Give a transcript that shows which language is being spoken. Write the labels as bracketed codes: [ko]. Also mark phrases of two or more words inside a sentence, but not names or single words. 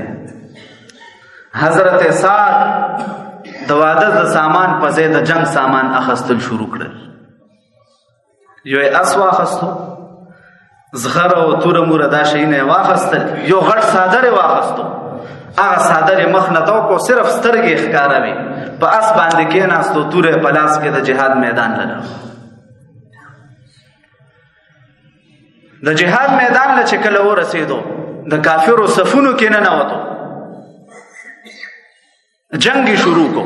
[ps] حضرت سعد د واده د سامان په ځای د جنگ سامان اخستل شروع کړل. یو اس واخستو زغره او تور مور دا شي نه واخستل، یو غټ صادره واخستو هغه صادره مخ نه تو کو صرف سترګې ښکاروي په اس باندې کې ناستو توره پلاس کې د جهاد میدان لره. د جهاد میدان له چکل ورسېدو د کافرو صفونو کې نه نوتو جنگ شروع کو.